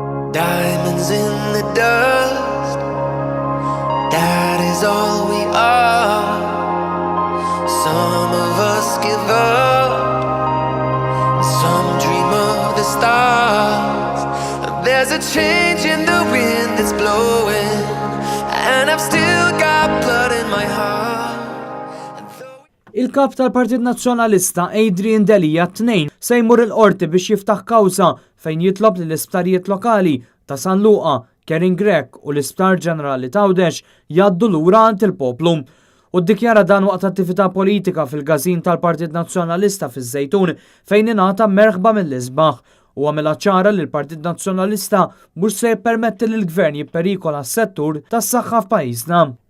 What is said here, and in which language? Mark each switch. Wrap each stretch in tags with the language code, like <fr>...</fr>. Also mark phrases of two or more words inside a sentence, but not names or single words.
<en>Diamonds in the dust, that is all we are. Some of us give up, some dream of the stars. There's a change in the wind that's blowing, and I've still got blood in my heart.</en> <mt>Il-kap tal-Partit Nazzjonalista Adrian Delija t-tnejn se jmur il-qorti biex jiftaħ kawża fejn jitlob li l-isptarijiet lokali ta' San Luqa, Kering Grek u l-Isptar Ġenerali ta' Għawdex jgħaddu lura għand il-poplu. U ddikjara dan waqt attività politika fil-gazin tal-Partit Nazzjonalista fiż-Żejtun fejn ingħata merħba mill-isbaħ u għamela ċara li l-Partit Nazzjonalista mhux se jippermetti li l-Gvern jipperikola s-settur tas-saħħa f'pajjiżna.</mt>